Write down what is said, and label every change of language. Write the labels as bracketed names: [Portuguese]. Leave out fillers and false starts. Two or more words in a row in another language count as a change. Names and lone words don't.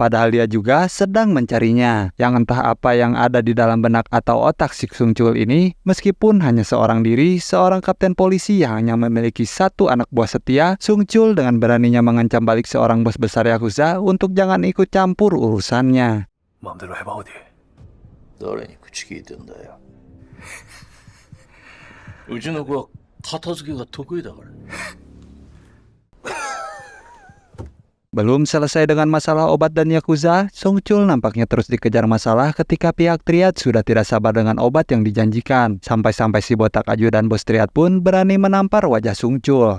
[Indonesian] Padahal dia juga sedang mencarinya. Yang entah apa yang ada di dalam benak atau otak si Sung Chul ini, meskipun hanya seorang diri, seorang kapten polisi yang hanya memiliki satu anak buah setia, Sung Chul dengan beraninya mengancam balik seorang bos besar Yakuza untuk jangan ikut campur urusannya. [Korean] 마음대로 해봐 어디. [Japanese] 誰に口聞いてんだよ。うちの子は片付けが得意だから。 [Indonesian] Belum selesai dengan masalah obat dan Yakuza, Sung Chul nampaknya terus dikejar masalah ketika pihak Triad sudah tidak sabar dengan obat yang dijanjikan. Sampai-sampai si botak ajudan bos Triad pun berani menampar wajah Sung Chul.